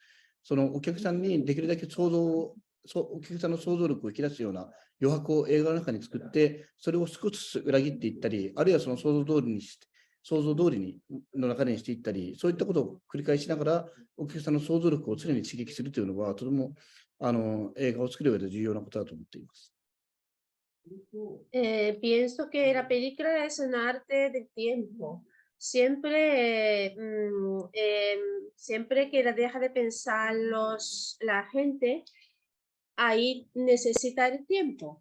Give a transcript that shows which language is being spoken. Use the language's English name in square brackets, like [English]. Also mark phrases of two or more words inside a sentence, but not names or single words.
[Japanese] そのお客さんにできるだけお客さんの想像力を引き出すような余白を映画の中に作って、それを少しずつ裏切っていったり、あるいはその想像通りの中にしていったり、そういったことを繰り返しながら、お客さんの想像力を常に刺激するというのは、とても映画を作る上で重要なことだと思っています。 [Spanish] Pienso que la película es un arte del tiempo. Siempre que la deja de pensar la gente, ahí necesita el tiempo.